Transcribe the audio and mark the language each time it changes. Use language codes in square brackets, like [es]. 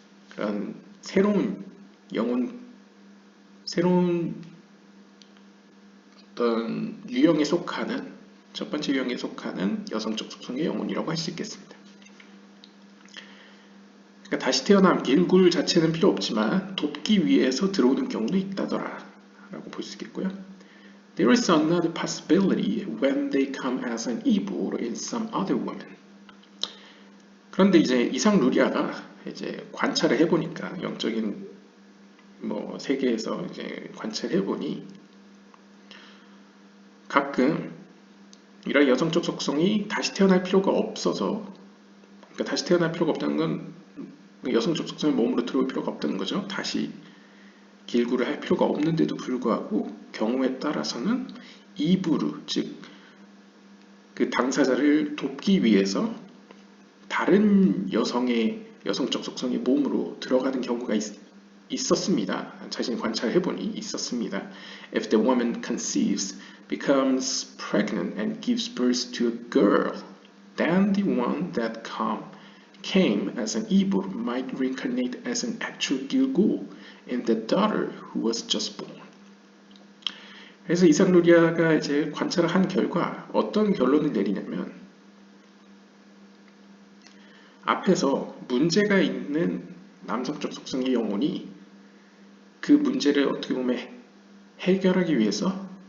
[ko] 그런 새로운 영혼, 새로운 어떤 유형에 속하는, 첫 번째 유형에 속하는 여성적 속성의 영혼이라고 할 수 있겠습니다. 그러니까 다시 태어남 길굴 자체는 필요 없지만 돕기 위해서 들어오는 경우도 있다더라 라고 볼 수 있겠고요. [en] There is another possibility when they come as an ibur in some other women. [ko] 그런데 이제 이상 루리아가 이제 관찰을 해보니까 영적인 세계에서 이제 관찰을 해보니 가끔 이런 여성적 속성이 다시 태어날 필요가 없어서, 그러니까 다시 태어날 필요가 없다는 건 여성적 속성이 몸으로 들어올 필요가 없다는 거죠. 다시 길구를 할 필요가 없는데도 불구하고 경우에 따라서는 이브르, 즉 그 당사자를 돕기 위해서 다른 여성의 여성적 속성의 몸으로 들어가는 경우가 있었습니다. 자신이 관찰해보니 있었습니다. [en] If the woman conceives, becomes pregnant and gives birth to a girl, then the one that came as an ibur might reincarnate as an actual Gilgul in the daughter who was just born. [ko] 그래서 이삭 루리아가 이제 관찰을 한 결과 어떤 결론을 내리냐면, 앞에서 문제가 있는 남성적 속성의 영혼이 그 문제를 어떻게 보면 해결하기 위해서